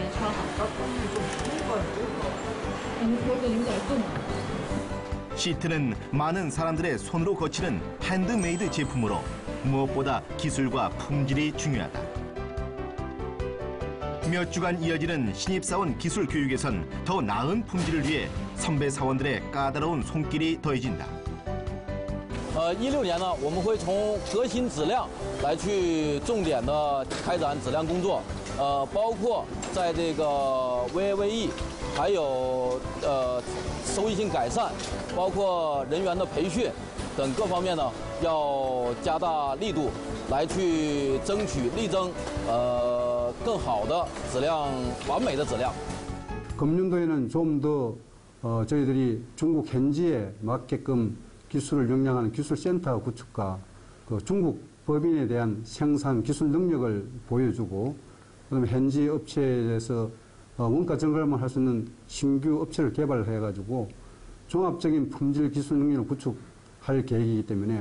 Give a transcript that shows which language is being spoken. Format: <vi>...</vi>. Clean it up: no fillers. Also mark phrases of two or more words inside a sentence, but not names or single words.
<ko>시트는 많은 사람들의 손으로 거치는 핸드메이드 제품으로 무엇보다 기술과 품질이 중요하다. 몇 주간 이어지는 신입사원 기술 교육에선 더 나은 품질을 위해 선배 사원들의 까다로운 손길이 더해진다.</ko> <zh>16 年呢，我们会从核心质量来去重点的开展质量工作，包括在这个 VAVE， 还有收益性改善，包括人员的培训等各方面呢，要加大力度来去争取力争更好的质量，完美的质量。</zh> <ko>금년도에는 좀 더 저희들이 중국 현지에 맞게끔 기술을 역량하는 기술센터 구축과 그 중국 법인에 대한 생산 기술 능력을 보여주고 그다음에 현지 업체에서 원가 절감을 할 수 있는 신규 업체를 개발해가지고 종합적인 품질 기술 능력을 구축할 계획이기 때문에</ko>